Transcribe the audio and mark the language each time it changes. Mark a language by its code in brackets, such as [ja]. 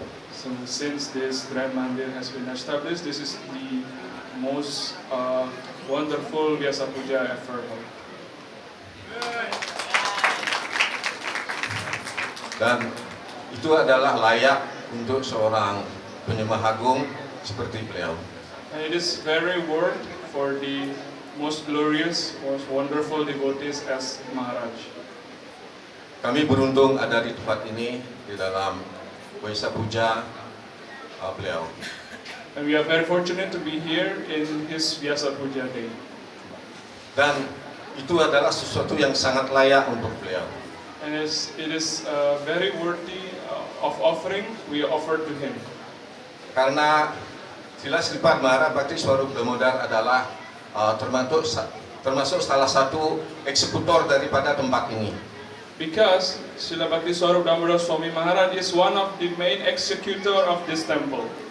[en] So since this Grand Mandir has been established, this is the most wonderful Vyasa Puja ever held. [id] Dan itu adalah layak untuk seorang penyembah agung seperti beliau. [en] And it is very worth for the most glorious, most wonderful devotees as Maharaj. [id] Kami beruntung ada di tempat ini di dalam Vyasa Puja beliau. [en] And we are very fortunate to be here in his Vyasa Puja day. [id] Dan itu adalah sesuatu yang sangat layak untuk beliau. [en] And it is very worthy of offering we offer to him. [id] Karena Srila Sripad Maharaj Bhakti Swarup Damodar adalah termasuk salah satu eksekutor daripada tempat ini. [en] Because Srila Bhakti Swarup Damodar Swami Maharaj is one of the main executor of this temple.